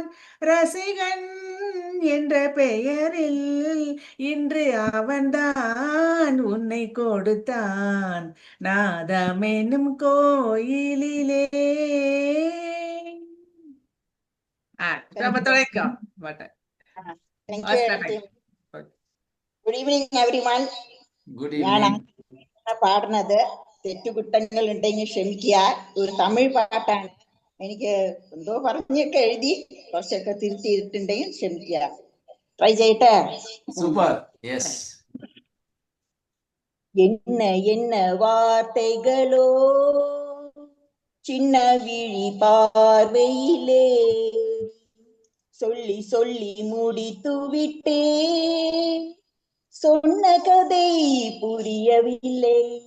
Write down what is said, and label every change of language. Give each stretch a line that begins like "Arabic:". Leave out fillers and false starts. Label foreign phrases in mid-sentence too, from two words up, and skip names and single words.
Tamil: ரசிகன் என்ற பெயரில் இன்று அவன்தான் உன்னை கொடுத்தான். நாதமெனும் கோயிலிலே. தொலைக்கும்
English: Thank you, aunty. Good evening, everyone. Good
Malayalam: ഞാൻ
English: evening.
Malayalam: പാടുന്നത് തെറ്റുകുറ്റങ്ങൾ ഉണ്ടെങ്കിൽ ക്ഷമിക്കുക. ഒരു തമിഴ് പാട്ടാണ്. എനിക്ക് എന്തോ പറഞ്ഞൊക്കെ എഴുതി കുറച്ചൊക്കെ തിരുത്തിയിട്ടുണ്ടെങ്കിൽ ക്ഷമിക്കുക. ട്രൈ ചെയ്യട്ടെ.
English: Super. Yes.
Tamil: என்ன என்ன வார்த்தைகளோ சின்ன விழி பார்வையிலே சொல்லி சொல்லி முடித்து விட்டேன். சொன்ன கதை புரியவில்லை.